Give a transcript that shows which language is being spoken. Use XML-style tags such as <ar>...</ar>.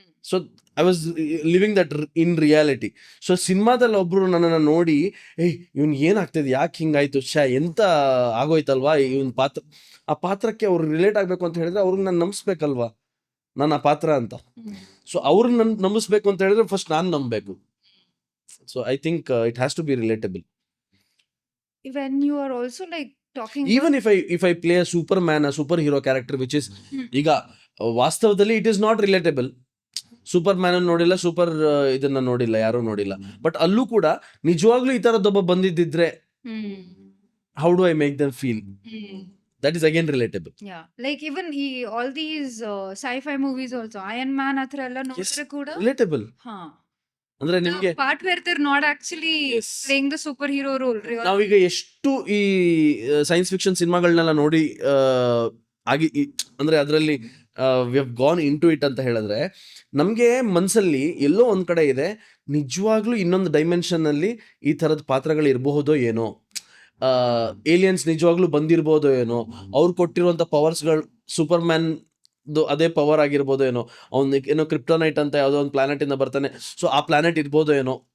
<en>So I was living that in reality.</en> <kn>So ಸಿನಿಮಾದಲ್ಲಿ ಒಬ್ಬರು ನನ್ನನ್ನು ನೋಡಿ ಇವ್ನು ಏನಾಗ್ತಿದೆ, ಯಾಕೆ ಹಿಂಗಾಯ್ತು, ಎಂತ ಆಗೋಯ್ತಲ್ವಾ ಇವನ್ ಪಾತ್ರ, ಆ ಪಾತ್ರಕ್ಕೆ ಅವ್ರು ರಿಲೇಟ್ ಆಗಬೇಕು ಅಂತ ಹೇಳಿದ್ರೆ ಅವ್ರಿಗೆ ನಾನು ನಂಬಿಸ್ಬೇಕಲ್ವಾ ನಾನು ಆ ಪಾತ್ರ ಅಂತ. ಸೊ ಅವ್ರನ್ನ ನನ್ನ ನಂಬಿಸ್ಬೇಕು ಅಂತ ಹೇಳಿದ್ರೆ ಫಸ್ಟ್ ನಾನು ನಂಬಬೇಕು.</kn> <en>So I think it has to be relatable. When you are also like talking even if I play a superman, a superhero character which is</en> <kn>ಈಗ ವಾಸ್ತವದಲ್ಲಿ</kn> <en>It is not relatable.</en> <kn>Super man ಅನ್ನು ನೋಡಿಲ್ಲ, super ಇದನ್ನ ನೋಡಿಲ್ಲ, ಯಾರೂ ನೋಡಿಲ್ಲ. But ಅಲ್ಲೂ ಕೂಡ ನಿಜವಾಗ್ಲೂ ಈ ತರದೊಬ್ಬ ಬಂದಿದ್ದಿದ್ರೆ</kn> <en>How do I make them feel? That is again relatable. Like even ಈ all these sci-fi movies also, Iron Man</en> <kn>ಹತ್ರ ಎಲ್ಲ ನೋಡಿದ್ರೆ ಕೂಡ ರಿಲೇಟಬಲ್. ಅಂದ್ರೆ ನಿಮ್ಗೆ</kn> <en>Part where they're not actually Yes. playing the superhero role.</en> <kn>ನಾವೀಗ ಎಷ್ಟು ಈ ಸೈನ್ಸ್ ಫಿಕ್ಷನ್ ಸಿನಿಮಾಗಳನ್ನೆಲ್ಲ ನೋಡಿ ಆಗಿ ಅಂದ್ರೆ ಅದರಲ್ಲಿ</kn> <en>we have gone into it</en> <kn>ಅಂತ ಹೇಳಿದ್ರೆ ನಮಗೆ ಮನಸ್ಸಲ್ಲಿ ಎಲ್ಲೋ ಒಂದ್ ಕಡೆ ಇದೆ, ನಿಜವಾಗ್ಲೂ ಇನ್ನೊಂದು ಡೈಮೆನ್ಷನ್ ಅಲ್ಲಿ ಈ ತರದ ಪಾತ್ರಗಳು ಇರಬಹುದೋ ಏನೋ, ಏಲಿಯನ್ಸ್ ನಿಜವಾಗ್ಲೂ ಬಂದಿರ್ಬೋದೋ ಏನೋ, ಅವ್ರು ಕೊಟ್ಟಿರುವಂತ ಪವರ್ಸ್ಗಳು ಸೂಪರ್ ಮ್ಯಾನ್ ಅದೇ ಪವರ್ ಆಗಿರ್ಬೋದೋ ಏನೋ, ಅವ್ನ ಏನೋ ಕ್ರಿಪ್ಟೋನೈಟ್ ಅಂತ ಯಾವುದೋ ಒಂದು ಪ್ಲಾನೆಟ್ ಇಂದ ಬರ್ತಾನೆ, ಸೊ ಆ ಪ್ಲಾನೆಟ್ ಇರ್ಬೋದೋ ಏನೋ.</kn>